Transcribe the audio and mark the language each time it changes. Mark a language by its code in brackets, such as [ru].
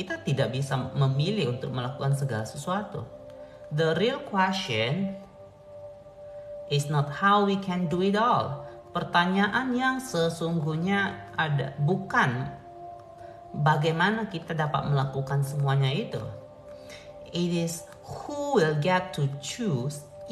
[id] Kita tidak bisa memilih untuk melakukan segala sesuatu. [en] The real question is not how we can do it all. [id] Pertanyaan yang sesungguhnya bukan bagaimana kita dapat melakukan semuanya itu. [en] It is who will get to choose.